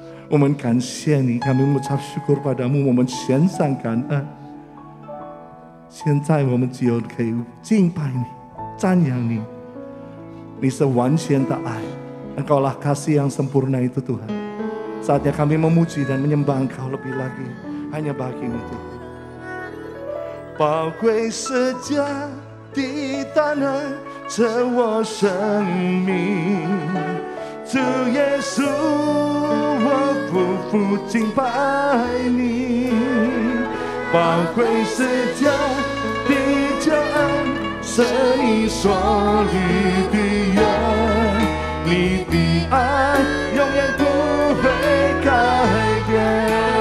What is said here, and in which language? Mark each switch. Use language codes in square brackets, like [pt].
[zh] 我们感谢你， [id] kami mengucap syukur padamu， [zh] 我们献上感恩。现在我们只有可以敬拜你，赞扬你，你是完全的爱， [id] Engkaulah kasih yang sempurna itu, Tuhan. Saatnya kami memuji dan menyembah Engkau lebih lagi, hanya bagimu, Tuhan. [zh] 宝贵十架的大能成我生命，主耶稣，我匍匐敬拜你。宝贵十架的救恩是你所立的约，你的爱永远不会改变。